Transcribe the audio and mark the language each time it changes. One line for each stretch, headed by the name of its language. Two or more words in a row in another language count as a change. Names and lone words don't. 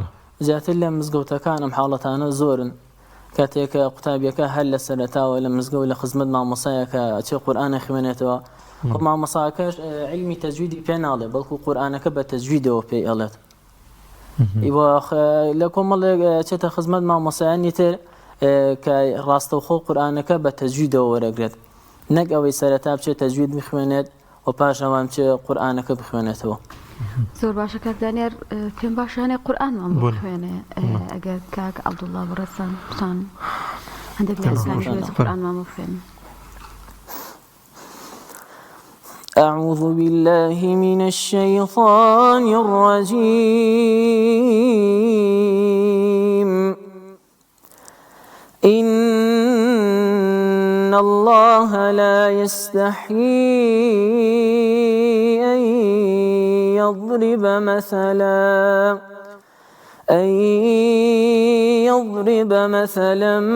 Central Kurdish: زیاتر لە مزگەوتەکان ئەم حاڵەتانە زۆرن کاتێکە قوتابیەکە هەر لە سەرەتاوە لە مزگەوت لە خزمەت مامۆسایەکە ئەچێ قورئانە خوێنێتەوە مامۆساکەش علمی تەجویدی پێ ناڵێ بەڵکو قورئانەکە بە تەجویدەوە پێی ئەڵێت لە کۆمەڵێک چێتە خزمەت مامۆسایانی تر کە ڕاستەوخۆ قورئانەکە بە تەجویدەوە وەرەگرێت نەک ئەوەی سەرەتا بچێت تەجوید بخوێنێت و پاش ئەوان بچێ قورئانەکە بخوێنێتەوە زۆر باشە کاک دانیار پێم باشانێ قورئانمان بخوێنێ ئەگەر کاک عەبدوڵڵا بەڕێستان بتان هەندێک لە ئەزمانی قورئانمان بخوێنن.
Arabic: أعوذ بالله من الشيطان الرجيم إن الله لا يستحيي أن يضرب مثلا